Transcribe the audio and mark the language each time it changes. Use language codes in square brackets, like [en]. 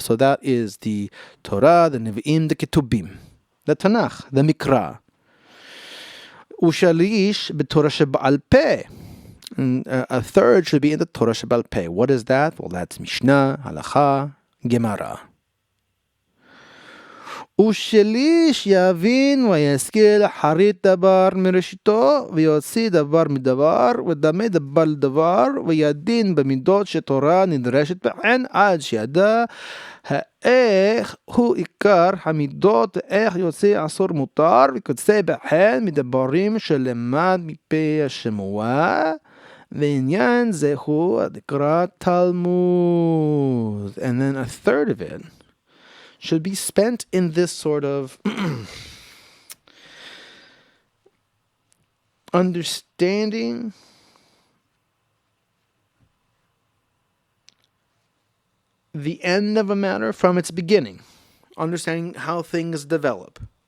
[en] So that is the Torah, the Nevi'im, the Ketubim, the Tanakh, the Mikra. [he] Ushalish b'Torah sheba'al peh. [en] A third should be in the Torah sheba'al peh. What is that? Well, that's Mishnah, Halacha, Gemara. [he] ושליש יבין וישכיל חרית דבר מראשיתו ויוציא דבר מדבר ודמה דבר לדבר וידין במידות שתורה נדרשת בהן עד שידע איך הוא עיקר המידות איך יוצא אסור מותר וכיוצא בהן מדברים שלמד מפי השמוע ועניין זה הוא הנקרא תלמוד. [en] And then a third of it should be spent in this sort of understanding the end of a matter from its beginning, understanding how things develop,